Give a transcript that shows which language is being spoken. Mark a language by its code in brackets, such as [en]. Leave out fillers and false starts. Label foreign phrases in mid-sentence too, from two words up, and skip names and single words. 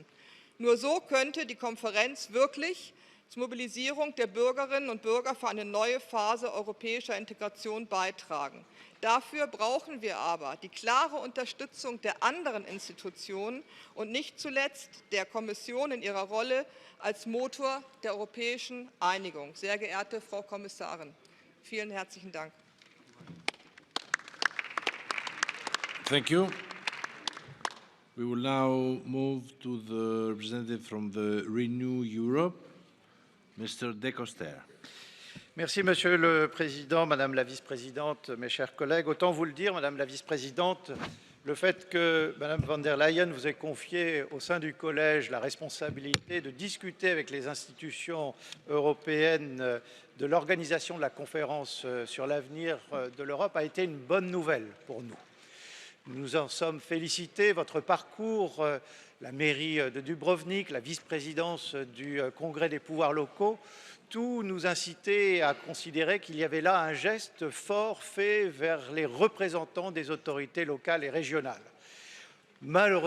[de] Nur so könnte die Konferenz wirklich zur Mobilisierung der Bürgerinnen und Bürger für eine neue Phase europäischer Integration beitragen. Dafür brauchen wir aber die klare Unterstützung der anderen Institutionen und nicht zuletzt der Kommission in ihrer Rolle als Motor der europäischen Einigung. Sehr geehrte Frau Kommissarin, vielen herzlichen Dank. [en] Thank you. We will now move to the representative from the Renew Europe, Mr. De Coster. [fr] Merci, Monsieur le Président, Madame la Vice-présidente, mes chers collègues. Autant vous le dire, Madame la Vice-présidente, le fait que Madame von der Leyen vous ait confié au sein du Collège la responsabilité de discuter avec les institutions européennes de l'organisation de la conférence sur l'avenir de l'Europe a été une bonne nouvelle pour nous. Nous en sommes félicités. Votre parcours, la mairie de Dubrovnik, la vice-présidence du Congrès des pouvoirs locaux, tout nous incitait à considérer qu'il y avait là un geste fort fait vers les représentants des autorités locales et régionales.